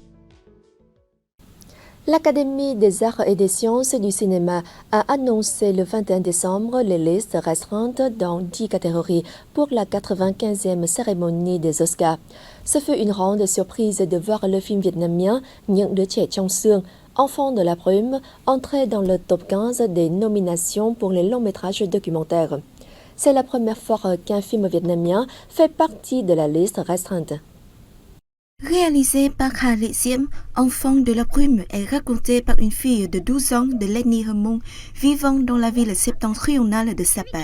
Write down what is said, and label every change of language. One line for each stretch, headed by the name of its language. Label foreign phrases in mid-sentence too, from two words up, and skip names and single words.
French: L'Académie des arts et des sciences du cinéma a annoncé le 21 décembre les listes restreintes dans 10 catégories pour la 95e cérémonie des Oscars. Ce fut une grande surprise de voir le film vietnamien Những đứa trẻ trong xương, Enfants de la brume, entrer dans le top 15 des nominations pour les longs métrages documentaires. C'est la première fois qu'un film vietnamien fait partie de la liste restreinte. Réalisé par Hà Lệ Diễm, Enfant de la brume est raconté par une fille de 12 ans de l'ethnie Hmong vivant dans la ville septentrionale de Sapa.